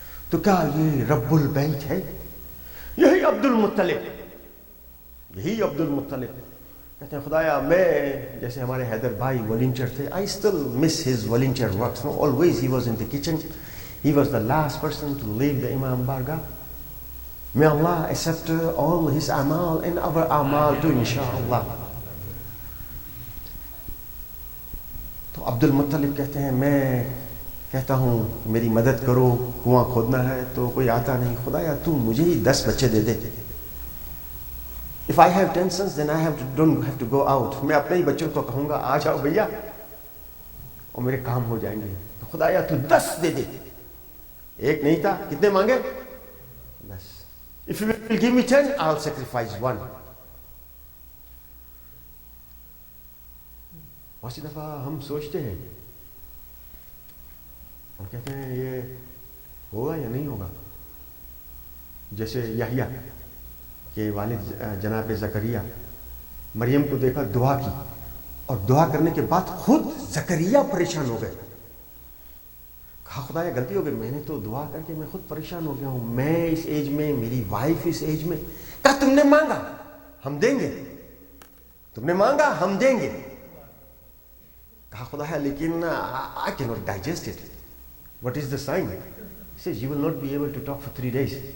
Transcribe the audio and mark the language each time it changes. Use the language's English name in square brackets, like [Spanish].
[Urdu] تو کیا یہ رب البیت ہے؟ یہی عبد المطلب، یہی عبد المطلب کہتے ہیں خدایا میں جیسے ہمارے حیدر بھائی volunteer تھے, [English] I still miss his volunteer works. No, always he was in the kitchen. He was the last person to leave the Imam Barga. May Allah accept all his amal and our amal too, inshallah. [Urdu] تو عبد المطلب کہتے ہیں میں کہتا ہوں میری مدد کرو, کنواں کھودنا ہے تو کوئی آتا نہیں, خدایا تو مجھے ہی 10 بچے دے دے. [English] If I have 10 sons, then don't have to go out. [Urdu] میں اپنے ہی بچوں کو کہوں گا آ جاؤ بھیا اور میرے کام ہو جائیں گے. تو خدایا تو 10 دے دے. ایک نہیں تھا, کتنے مانگے؟ 10. [English] If you will give me 10, I'll sacrifice 1. [Urdu] بہت سی دفعہ ہم سوچتے ہیں, ہم کہتے ہیں یہ ہوگا یا نہیں ہوگا. جیسے یحییٰ کہ والد جناب زکریا مریم کو دیکھا, دعا کی, اور دعا کرنے کے بعد خود زکریا پریشان ہو گئے. کہا خدایا غلطی ہو گئی, میں نے تو دعا کر کے میں خود پریشان ہو گیا ہوں, میں اس ایج میں, میری وائف اس ایج میں. کہا تم نے مانگا ہم دیں گے, تم نے مانگا ہم دیں گے. کہا خدایا لیکن [English] I cannot digest it. What is the sign? He says you will not be able to talk for 3 days.